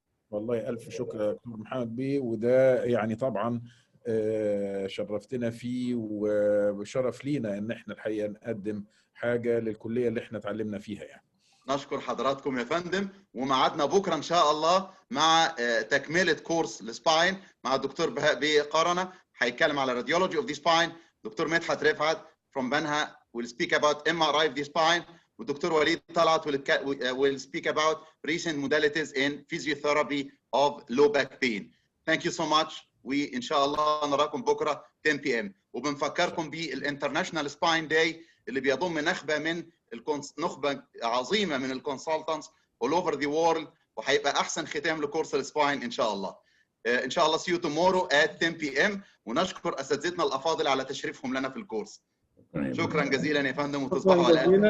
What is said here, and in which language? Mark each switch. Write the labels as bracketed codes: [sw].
[ar] والله الف شكر يا دكتور محمد بيه، وده يعني طبعا شرفتنا فيه، وشرف لينا ان احنا الحقيقه نقدم حاجه للكليه اللي احنا اتعلمنا فيها يعني. نشكر حضراتكم يا فندم، وميعادنا بكره ان شاء الله مع تكمله كورس السباين مع الدكتور بهاء بيه قرنه. هيتكلم على [en] radiology of the spine. Doctor Medhat Rifaat from Benha will speak about MRI of the spine. والدكتور Walid Talaat will speak about recent modalities in physiotherapy of low back pain. Thank you so much. [ar] وإن شاء الله نراكم بكرة 10 p.m. وبنفكركم بالانترناشونال سباين داي اللي بيضم نخبة عظيمة من الكونسلتنتس [en] all over the world، [ar] وهيبقى أحسن ختام لكورس السباين إن شاء الله. [en] إن شاء الله see you tomorrow at 10 p.m. [ar] ونشكر أساتذتنا الأفاضل على تشريفهم لنا في الكورس. شكرا جزيلا يا فندم وتصبحوا على